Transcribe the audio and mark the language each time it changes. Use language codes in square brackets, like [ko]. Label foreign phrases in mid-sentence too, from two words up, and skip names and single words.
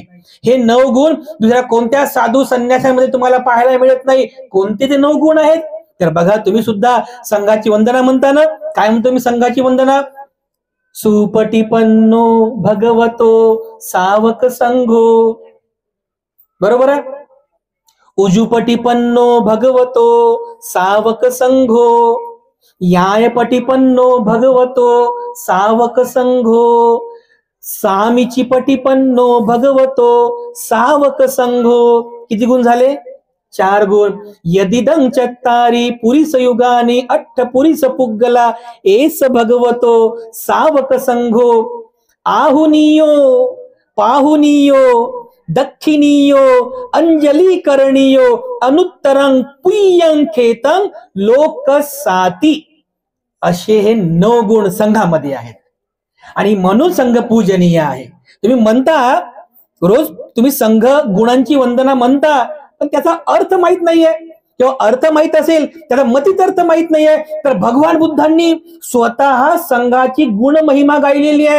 [mr] हे 9 गुण दुसऱ्या कोणत्या साधू संन्यासामध्ये तुम्हाला पाहायला मिळत नाही. कोणते ते 9 गुण आहेत? तर बघा, तुम्ही सुद्धा संघाची वंदना म्हणता ना. काय म्हणतो मी संघाची वंदना? [pi] सुपटिपन्नो भगवतो सावक संघो. [mr] बरोबर आहे? [pi] उजुपटिपन्नो भगवतो सावक संघो, यायपटिपन्नो भगवतो सावक संघो, सामीचिपटिपन्नो भगवतो सावक संघो. [mr] किती गुण झाले? 4 गुण. [pi] यदिदं चत्तारी पुरीस युगानी अट्ठ पुरीस पुग्गला एस भगवतो सावक संघो. आहुनियो पाहुनियो दक्षिणीयो अंजली करणीयो अनुत्तरं पुय्यं खेतं लोक साती. [mr] असे हे 9 गुण संघामध्ये आहेत आणि म्हणून संघ पूजनीय आहे. तुम्ही म्हणता रोज, तुम्ही संघ गुणांची वंदना म्हणता, पण त्याचा अर्थ माहित नाहीये. किंवा अर्थ माहित असेल, त्याचा मतीत अर्थ माहित नाहीये, तर भगवान बुद्धांनी स्वतः संघाची गुण महिमा गायलेली आहे.